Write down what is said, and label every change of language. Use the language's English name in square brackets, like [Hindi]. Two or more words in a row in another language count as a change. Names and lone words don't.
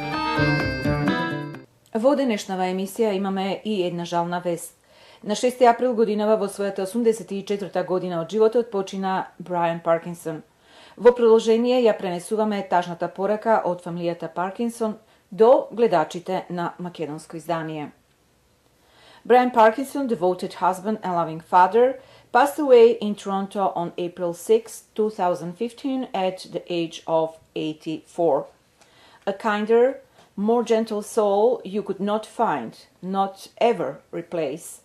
[Macedonian] Во денешнава емисија имаме и една жална вест. На 6 април годинава во својата 84 година од животот почина Брайан Паркинсон. Во продолжение ја пренесуваме тажната порака од фамилијата Паркинсон до гледачите на македонско издание. [English] Brian Parkinson, devoted husband and loving father, passed away in Toronto on April 6, 2015 at the age of 84. A kinder, more gentle soul you could not find, not ever replace.